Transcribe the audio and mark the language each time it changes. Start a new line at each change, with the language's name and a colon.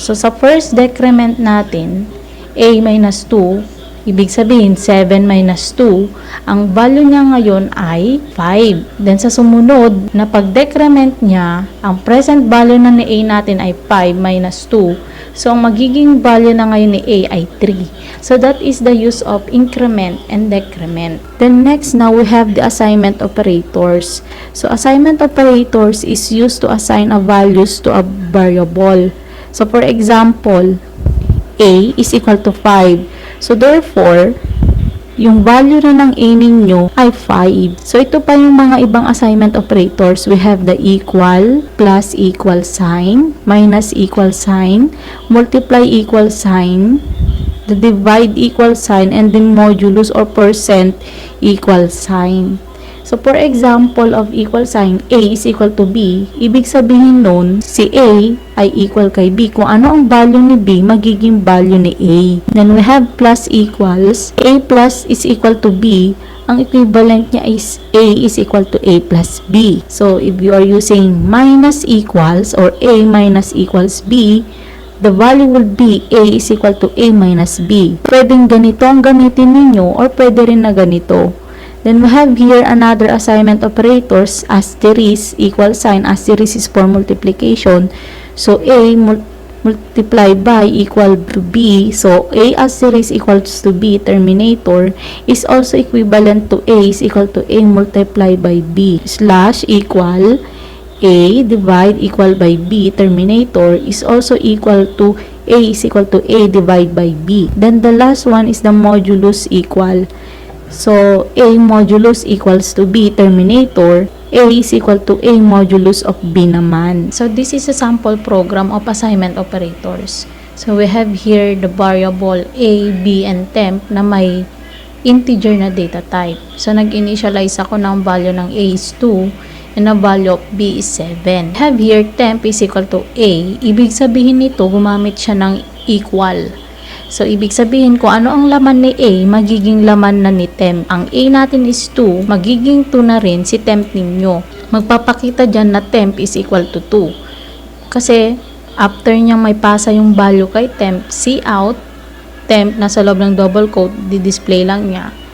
Filipino: So, sa first decrement natin, a minus 2, ibig sabihin, 7 minus 2, ang value niya ngayon ay 5. Then, sa sumunod na pag-decrement niya, ang present value na ni A natin ay 5 minus 2. So, ang magiging value na ngayon ni A ay 3.
English: So, that is the use of increment and decrement. Then, next, now we have the assignment operators. So, assignment operators is used to assign a values to a variable. So, for example, A is equal to 5.
Filipino: So, therefore, yung value na ng A ninyo ay 5. So, ito pa yung mga ibang assignment operators.
English: We have the equal, plus equal sign, minus equal sign, multiply equal sign, the divide equal sign, and the modulus or percent equal sign. So, for example of equal sign, A is equal to B,
Filipino: ibig sabihin nun, si A ay equal kay B. Kung ano ang value ni B, magiging value ni A.
English: Then, we have plus equals. A plus is equal to B. Ang equivalent niya is A is equal to A plus B. So, if you are using minus equals or A minus equals B, the value will be A is equal to A minus B.
Filipino: Pwedeng ganito ang gamitin ninyo or pwede rin na ganito.
English: Then we have here another assignment operators, asterisk, equal sign, asterisk is for multiplication. So A multiply by equal to B. So A asterisk equals to B, terminator, is also equivalent to A is equal to A multiply by B. Slash equal A divide equal by B, terminator, is also equal to A is equal to A divide by B. Then the last one is the modulus equal. So, A modulus equals to B, terminator, A is equal to A modulus of B naman. So, this is a sample program of assignment operators. So, we have here the variable A, B, and temp
Filipino: na may integer na data type. So, nag-initialize ako ng value ng A
English: is 2 and the value of B is 7. We have here temp is equal to A.
Filipino: Ibig sabihin nito, gumamit siya ng equal. So, ibig sabihin ko ano ang laman ni A, magiging laman na ni temp. Ang A natin is 2, magiging 2 na rin si temp ninyo. Magpapakita dyan na temp is equal to 2. Kasi, after niyang may pasa yung value kay temp, cout, temp na sa loob ng double quote, di-display lang niya.